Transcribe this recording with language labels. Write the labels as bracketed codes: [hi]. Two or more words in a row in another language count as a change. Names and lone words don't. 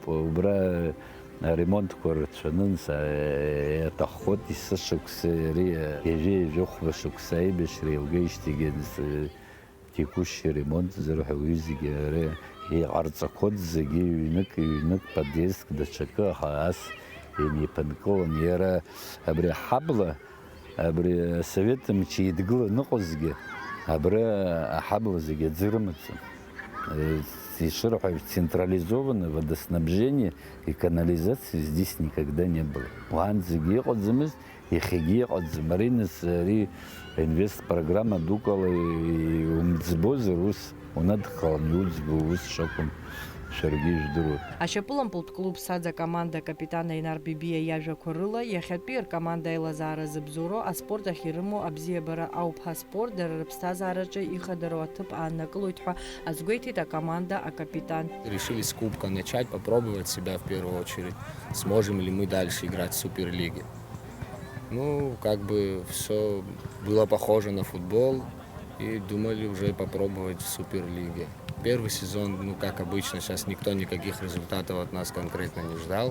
[ab] Убра аремонтқәа рацәанын, иаҭаххоит есышықәса, ҩажәа хәба шықәса аибашьра еилгеижьҭеигьы [ru] текущий ремонт [ab] зырҳәо уи зегьы иҟарҵақәоит зегьы ҩнык подъездк даҽакы, аха ас имеиԥынкылан. Иара абри аҳабла, абри асовет мчы идгыланы ыҟазгьы, абри аҳабла зегьы аӡы рымаӡам. [ru] Ишырҳәо централизованное водоснабжение и канализации здесь никогда не было. [ab] Уаанӡагьы иҟаӡамызт, иахьагьы иҟаӡам. Аринас ари инвест-программа дукала умӡбозар ус унадхалан иуӡбо ус шакәым шәаргьы ижәдыруа. Ашьапылампылтә клуб саӡа команда капитан Аинар Бибиа иажәақәа рыла иахьатәи ркоманда аилазаара зыбзоуроу аспорт ахь ирымоу абзиабара ауп. Аспорт дара рыԥсҭазаараҿы ихадароу аҭыԥ ааннакылоит ҳәа азгәеиҭеит акоманда акапитан. [ru] Решили с кубка начать, попробовать себя в первую очередь. Сможем ли мы дальше играть в Суперлиге? Ну, как бы все было похоже на футбол, и думали уже попробовать в Суперлиге. Первый сезон, ну, как обычно, сейчас никто никаких результатов от нас конкретно не ждал.